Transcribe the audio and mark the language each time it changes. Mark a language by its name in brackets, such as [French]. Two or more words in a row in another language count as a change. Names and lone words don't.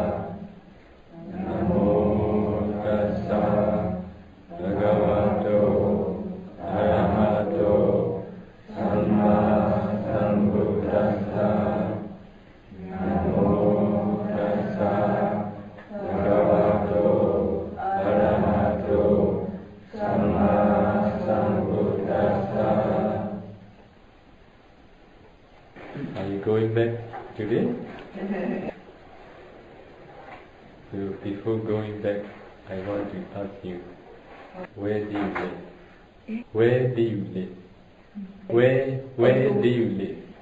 [Pali] Namo tassa bhagavato arahato samma sambuddhassa. Namo tassa bhagavato arahato samma sambuddhassa. [English] Are you going back today? So before going back, I want to ask you, where do you live? Where do you live? Where do you live?